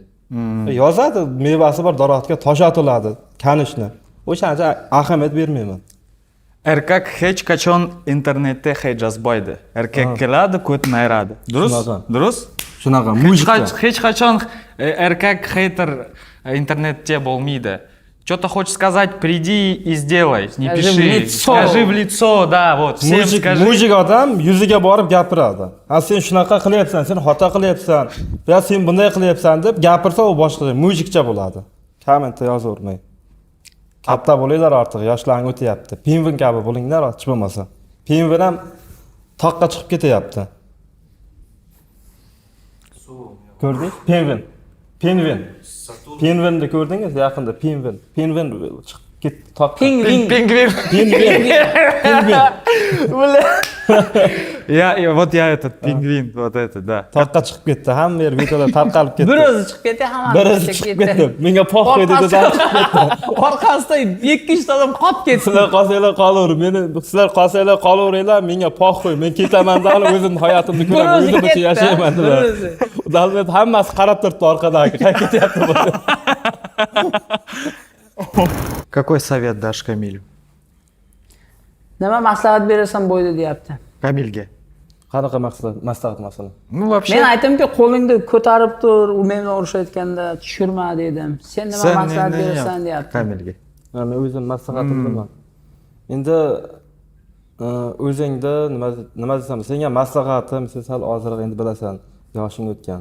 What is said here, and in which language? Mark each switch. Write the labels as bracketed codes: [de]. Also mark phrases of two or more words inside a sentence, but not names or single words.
[uz] Yozadi, mevasi bor, daraxtga tosh otiladi, kanishni. O'shancha ahamiyat bermayman. Erkak hech qachon internetda hech yozmaydi. Erkak keladi, ko'tni ayiradi. Shunaqa. Durust? Shunaqa Hech qachon erkak хейтер internetda bo'lmaydi. [ru] Что-то хочешь сказать, приди и сделай, не Скажи пиши. в лицо. Скажи в лицо, да, вот, всем скажи. [uz] Mujik odam yuziga borib gapiradi. Ha sen shunaqa qilyapsan, sen xato qilyapsan, yo sen bunday qilyapsan deb gapirsa u boshqa mujikcha bo'ladi. Kommentda yozavermang. Katta bo'linglar ortiq, yoshlarning o'tyapti. Pingvin kabi bo'linglar, hech bo'lmasa. Pingvin ham toqqa chiqib ketyapti. Ko'rdingiz? Pingvin. Pingvinni ko'rdingiz yaqinda pingvin. Pingvin chiqib ketdi toqqa. Pingvin. Pingvин. Pingvin. [ru] Вот я этот pingvin, вот это, да. [uz] Toqqa chiqib ketdi. Hamma yer videoda tarqalib ketdi. Bir o'zi chiqib ketdi, hamma Birisi chiqib ketdi. Menga poq qo'ydi dedi. Orqasida 2-3 ta odam qolib ketdi. Sizlar qolsanglar qolaver. Sizlar qolsanglar qolaveringlar, menga poq qo'y. Men ketaman da o'zimning hayotimni ko'raman, o'zimcha yashayman dedilar. Dalvet hammasi qarab turibdi orqadagi. Qayerga ketyapti bu? [ru] Какой совет дашь Камилю? [uz] Nima maslahat berasan bo'ydi deyapti. Камильге. Qanaqa maslahat masalan? [ru] Ну, вообще... [uz] Men aytdimki, qo'lingni ko'tarib tur, u men bilan urushayotganda tushirma dedim. Sen nima maslahat berasan deyapti. Камильге. Men o'zim maslahatim bilaman. Endi o'zingda nima desam, senga maslahatim, sen sal ozroq endi bilasan, yoshing o'tgan.